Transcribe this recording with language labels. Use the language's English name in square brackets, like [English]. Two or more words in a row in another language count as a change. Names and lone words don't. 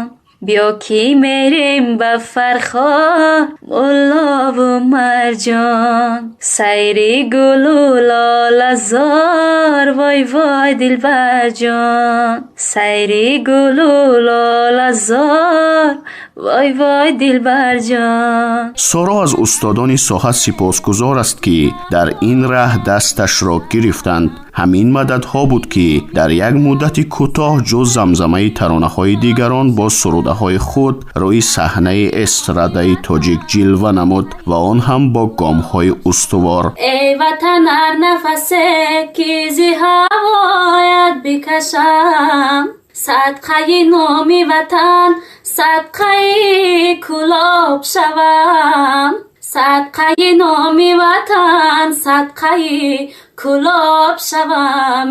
[Persian] بیا کی میریم به فرخار ملا و مرجان، سیری گل و لاله زار وای وای دلبر جان، سیری گل و لاله زار وای وای دلبر جان. [Tajik] соро аз устодони соҳа сипосгузор аст ки дар ин раҳ дасташро гирифтанд. ҳамин мададҳо буд ки дар як муддати кӯтоҳ ҷуз замзамаи таронаҳои дигарон бо сурудаҳои худ рӯи саҳнаи эстрадаи тоҷик ҷилва намуд ва он ҳам бо гомҳои устувор. [Persian] ای وطن هر نفسه که زی هوایت بکشم، صدقه نامی وطن صدقه کلاب شوم، صدقه نامی وطن صدقه کلاب شوم.